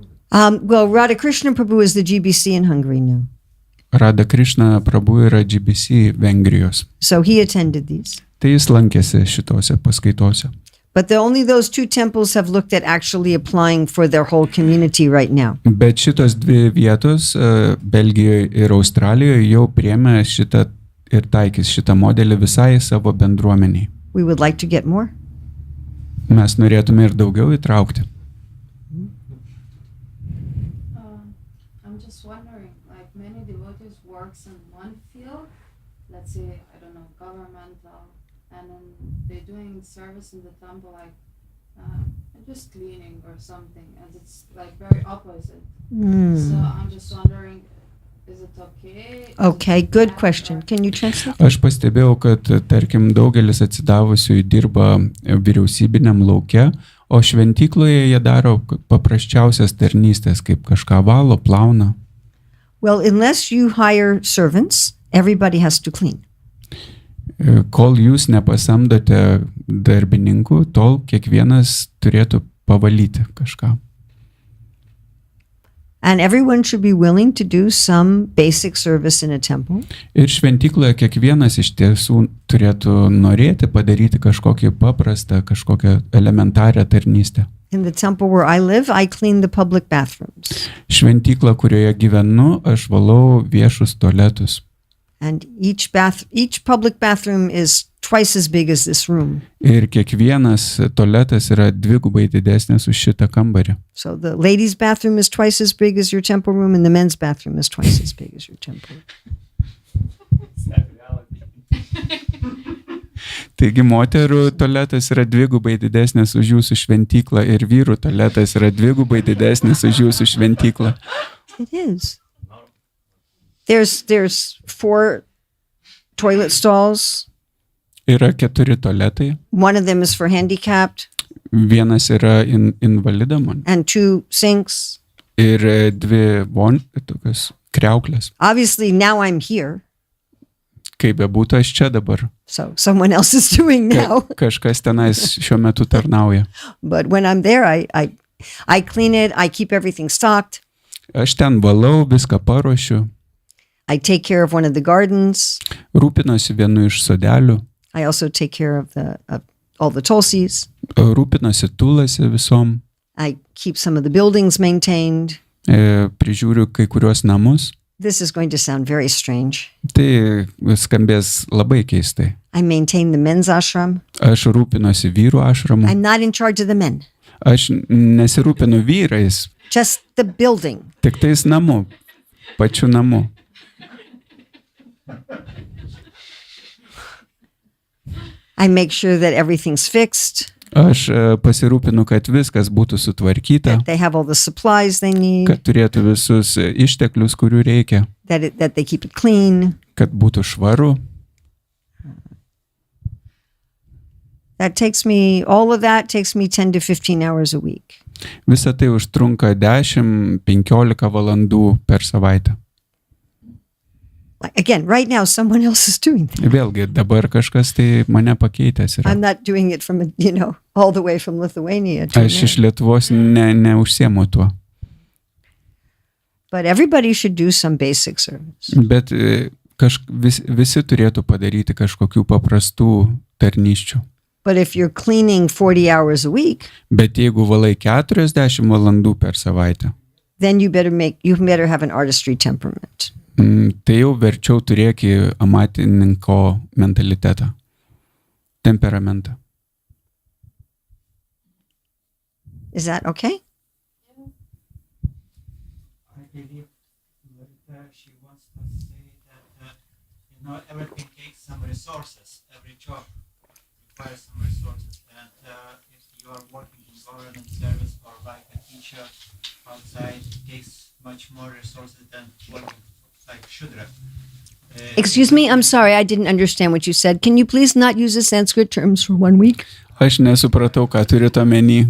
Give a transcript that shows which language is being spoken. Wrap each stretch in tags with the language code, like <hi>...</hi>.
<en>Well, Radha Krishna Prabhu is the GBC in Hungary now.</en> <lt>Radha Krišna Prabhu yra GBC Vengrijos.</lt> <en>So he attended these.</en> <lt>Tai jis lankėsi šitose paskaitose.</lt> <en>But only those 2 temples have looked at actually applying for their whole community right now.</en> <lt>Bet šitos 2 vietos Belgijoje ir Australijoje jau priėmė šitą ir taikys šitą modelį visai savo bendruomeniai.</lt> <en>We would like to get more.</en> <lt>Mes norėtume ir daugiau įtraukti.</lt> <en>I'm just wondering, like many devotees works in one field, let's say, I don't know, governmental, and then they're doing service in the temple, like just cleaning or something, and it's like very opposite. So I'm just wondering, is it okay? Okay, good question. Can you translate?</en> <lt>Aš pastebėjau, kad tarkim daugelis atsidavusių dirba vyriausybiniam lauke, o šventykloje jie daro paprasčiausias tarnystės, kaip kažką valo, plauna.</lt> <en>Well, unless you hire servants, everybody has to clean.</en> <lt>Kol jūs nepasamdote darbininkų, tol kiekvienas turėtų pavalyti kažką.</lt> <en>And everyone should be willing to do some basic service in a temple.</en> <lt>Ir šventykloje kiekvienas iš tiesų turėtų norėti padaryti kažkokį paprastą, kažkokią elementarią tarnystę.</lt> <en>In the temple where I live, I clean the public bathrooms.</en> <lt>Šventykla, kurioje gyvenu, aš valau viešus tualetus.</lt> <en>And each public bathroom is twice as big as this room.</en> <lt>Ir kiekvienas tualetas yra dvigubai didesnis už šitą kambarį.</lt> <en>So the ladies' bathroom is twice as big as your temple room, and the men's bathroom is twice as big as your temple room.</en> <lt>Taigi moterų tualetas yra dvigubai didesnis už jūsų šventyklą ir vyrų tualetas yra dvigubai didesnis už jūsų šventyklą.</lt> <en>It is. There's 4 toilet stalls.</en> <lt>Yra 4 tualetai.</lt> <en>One of them is for handicapped.</en> <lt>Vienas yra invalidam.</lt> <en>And 2 sinks.</en> <lt>Ir 2 tokios kriauklės.</lt> <en>Obviously, now I'm here.</en> <lt>Kaip bebūtų, aš čia dabar.</lt> <en>So someone else is doing now.</en> <lt>Kažkas tenais šiuo metu tarnauja.</lt> <en>But when I'm there, I clean it. I keep everything stocked.</en> <lt>Aš ten valau, viską paruošiu.</lt> <en>I take care of one of the gardens.</en> <lt>Rūpinosi vienu iš sodelių.</lt> <en>I also take care of all the tulsis.</en> <lt>Rūpinosi tulasi visom.</lt> <en>I keep some of the buildings maintained.</en> <lt>Prižiūriu kai kuriuos namus.</lt> <en>This is going to sound very strange.</en> <lt>Tai skambės labai keistai.</lt> <en>I maintain the men's ashram.</en> <lt>Aš rūpinosi vyrų ašramu.</lt> <en>I'm not in charge of the men.</en> <lt>Aš nesirūpinu vyrais.</lt> <en>Just the building.</en> <lt>Tik tais namu. Pačiu namu.</lt> <en>I make sure that everything's fixed.</en> <lt>Aš pasirūpinu, kad viskas būtų sutvarkyta.</lt> <en>That they have all the supplies they need.</en> <lt>Kad turėtų visus išteklius, kurių reikia.</lt> <en>That they keep it clean.</en> <lt>Kad būtų švaru.</lt> <en>All of that takes me 10 to 15 hours a week.</en> <lt>Visa tai užtrunka 10-15 valandų per savaitę.</lt> <en>Again, right now someone else is doing that.</en> <lt>Vėlgi, dabar kažkas tai mane pakeitęs yra.</lt> <en>I'm not doing it from, all the way from Lithuania.</en> <lt>Aš iš Lietuvos neužsiemu tuo.</lt> <en>But everybody should do some basic service.</en> <lt>Bet visi turėtų padaryti kažkokių paprastų tarnysčių.</lt> <en>But if you're cleaning 40 hours a week,</en> <lt>bet jeigu valai 40 valandų per savaitę,</lt> <en>then you better have an artistry temperament.</en> <lt>Tai jau verčiau turėki amatininko mentalitetą, temperamentą.</lt> <en>Is that okay? I believe that she wants to say that everything takes some resources. Every job requires some resources, and if you are working in government service or like a teacher outside, it takes much more resources than working like Shudra. Excuse me, I'm sorry, I didn't understand what you said. Can you please not use the Sanskrit terms for 1 week?</en> <lt>Aš nesupratau, ką turite omeny.</lt>